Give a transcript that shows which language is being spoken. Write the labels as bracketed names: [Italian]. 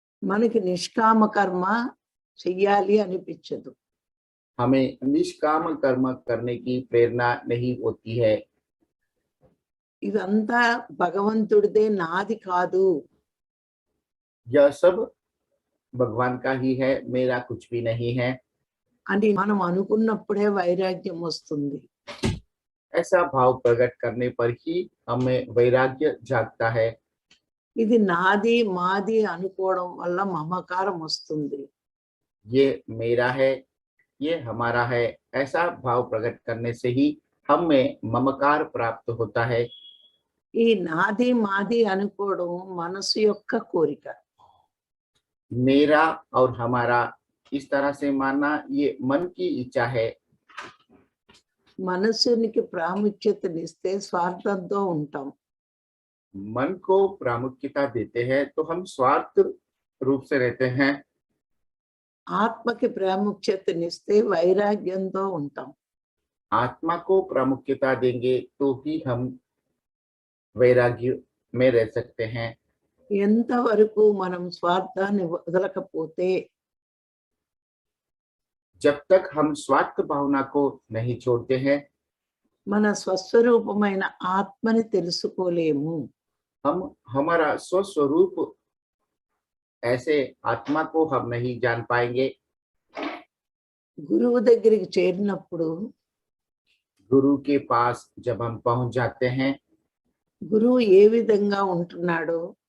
[Telugu] మనకి నిష్కామ కర్మ చెయ్యాలి అనిపించదు. [Hindi] हमें निष्काम कर्म करने की प्रेरणा नहीं होती है। [Telugu] ఇదంతా భగవంతుడిదే, నాది కాదు. [Hindi] यह सब भगवान का ही है, मेरा कुछ भी नहीं है, [Telugu] అని మనం అనుకున్నప్పుడే వైరాగ్యం వస్తుంది. [Hindi] ऐसा भाव प्रकट करने पर ही हमें वैराग्य जागता है। [Telugu] ఇది నాది మాది అనుకోవడం వల్ల మమకారం వస్తుంది. [Hindi] ये मेरा है, ये हमारा है, ऐसा भाव प्रकट करने से ही हमें ममकार प्राप्त होता है। [Telugu] ఈ నాది మాది అనుకోవడం మనసు యొక్క కోరిక. [Hindi] मेरा और हमारा इस तरह से मानना ये मन की इच्छा है। [Telugu] మనసునికి ప్రాముఖ్యతనిస్తే స్వార్థంతో ఉంటాం. [Hindi] मन को प्रामुख्यता देते हैं तो हम स्वार्थ रूप से रहते हैं। [Telugu] ఆత్మకి ప్రాముఖ్యతనిస్తే వైరాగ్యంతో ఉంటాం. [Hindi] आत्मा को प्रामुख्यता देंगे तो ही हम वैराग्य में रह सकते हैं। [Telugu] ఎంతవరకు మనం స్వార్థాన్ని వదలకపోతే [Hindi] जब तक हम स्वार्थ भावना को नहीं छोड़ते हैं, [Telugu] మన స్వస్వరూపమైన ఆత్మని తెలుసుకోలేము. [Hindi] हम हमारा स्वस्वरूप ऐसे आत्मा को हम नहीं जान पाएंगे। [Telugu] గురువు దగ్గరికి చేరినప్పుడు [Hindi] गुरु के पास जब हम पहुंच जाते हैं, [Telugu] గురువు ఏ విధంగా ఉంటున్నాడో,